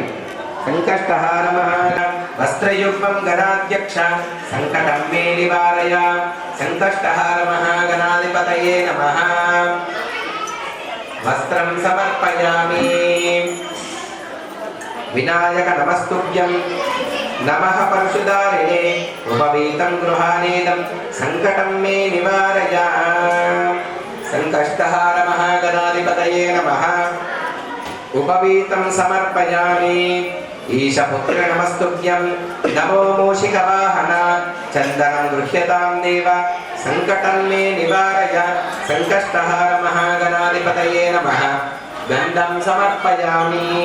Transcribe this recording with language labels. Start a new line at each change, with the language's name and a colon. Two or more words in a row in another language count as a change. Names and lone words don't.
Sanskrit: संकष्टहार महागण वस्त्रयुग्मं गणाध्यक्ष संकटं मे निवारय संकष्टहार महागणाधिपतये नमः. वस्त्रं समर्पयामि. विनायक नमस्तुभ्यं नमः परशुदारिणे उपवीतं गृहानेदं संकटं मे निवारय संकष्टहार महागणाधिपतये नमः उपवीतं समर्पयामि ईशपुत्र नमस्तुभ्यं नमो मूषिकवाहन चन्दनं गृह्यतां देव संकटं मे निवारय संकष्टहार महागणाधिपतये नमः गन्धं समर्पयामि